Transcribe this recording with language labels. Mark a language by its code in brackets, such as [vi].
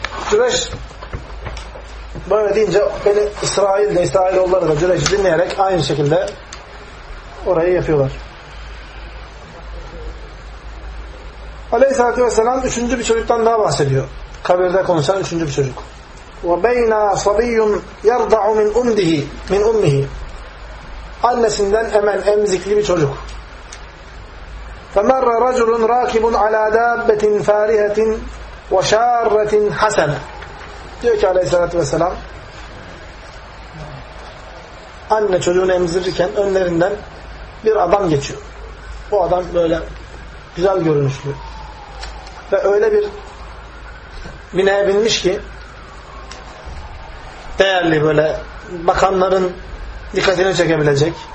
[tr] Cüreş böyle deyince beni İsrail'de, İsrailoğulları da Cüreş'i dinleyerek aynı şekilde orayı yapıyorlar. Aleyhisselatü Vesselam üçüncü bir çocuktan daha bahsediyor. Kabirde konuşan üçüncü bir çocuk. [ar] وَبَيْنَا صَبِيٌّ يَرْضَعُ مِنْ اُمْدِهِ مِنْ اُمِّهِ [tr] annesinden emen, emzikli bir çocuk. [ar] فَمَرَّ رَجُلٌ رَاكِبٌ عَلَى دَابَّةٍ فَارِهَةٍ وَشَارَّةٍ حَسَنًا [tr] diyor ki aleyhissalatü vesselam anne çocuğunu emzirirken önlerinden bir adam geçiyor. Bu adam böyle güzel görünüşlü. Ve öyle bir bineğe binmiş ki değerli böyle bakanların dikkatini çekebilecek.